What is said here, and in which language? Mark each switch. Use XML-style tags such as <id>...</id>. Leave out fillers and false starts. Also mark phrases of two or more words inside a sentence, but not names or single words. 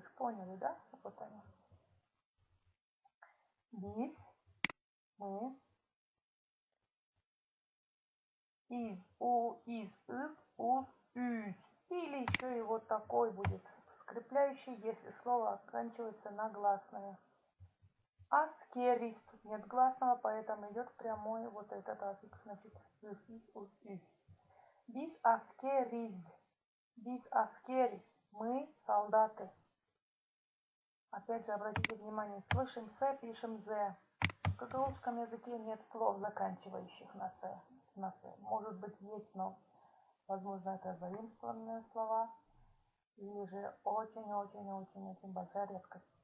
<ru>Поняли, да? Вот они. Biz, мы, из, у, из, уз, üz. Или еще и вот такой будет скрепляющий, если слово оканчивается на гласное.</ru> <gag>Аскерис.</gag> <ru>Тут нет гласного, поэтому идет прямой вот этот аффикс. Значит, üz, из, уз,</ru> <gag>üz. Biz askeriz. Biz askeriz.</gag> <ru>Мы солдаты. Опять же, обратите внимание, слышим «с», пишем «з». В гагаузском языке нет слов, заканчивающих на «с». Может быть, есть, но, возможно, это заимствованные слова. Или же очень-очень-очень-очень большая редкость.</ru>